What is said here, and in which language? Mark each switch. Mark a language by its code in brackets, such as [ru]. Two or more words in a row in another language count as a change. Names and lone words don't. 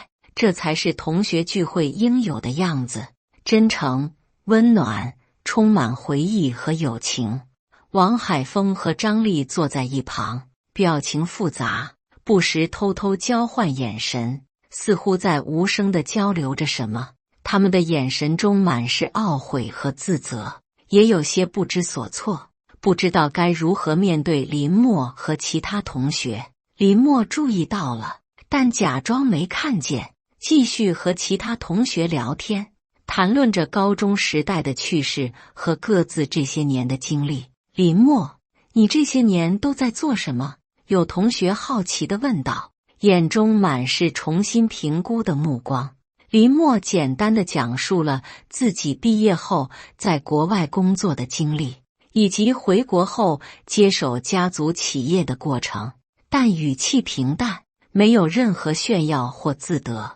[zh] 這才是同學聚會應有的樣子，真誠、溫暖，充滿回憶和友情。王海峰和張麗坐在一旁，表情複雜，不時偷偷交換眼神，似乎在無聲地交流着什麼。他們的眼神中滿是懊悔和自責，也有些不知所措，不知道該如何面对林默和其他同学。林默注意到了，但假裝沒看見，繼續和其他同學聊天，談論着高中時代的趣事和各自這些年的經歷。林默，你這些年都在做什麼？有同學好奇地問道，眼中滿是重新評估的目光。林默簡單地講述了自己畢業後在國外工作的經歷，以及回國後接手家族企業的過程，但語氣平淡，沒有任何炫耀或自得。